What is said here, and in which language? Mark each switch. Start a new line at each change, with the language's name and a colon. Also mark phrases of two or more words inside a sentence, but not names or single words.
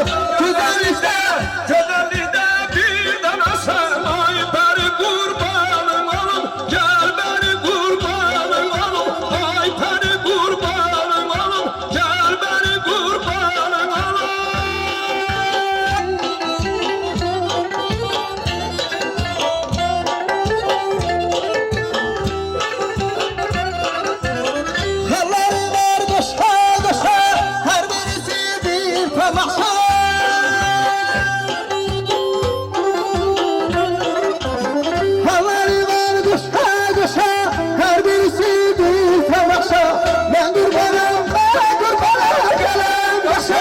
Azerbaijani: Güzellikdə bir dənə sən ay pəri qurbanım olum Gəl bəni qurbanım olum Ay pəri qurbanım olum Gəl bəni qurbanım olum
Turkish: Halları var döşe döşe Her birisi bir tamaşa Halları var döşe döşe Her birisi bir tamaşa Ben kurbanım gelen başa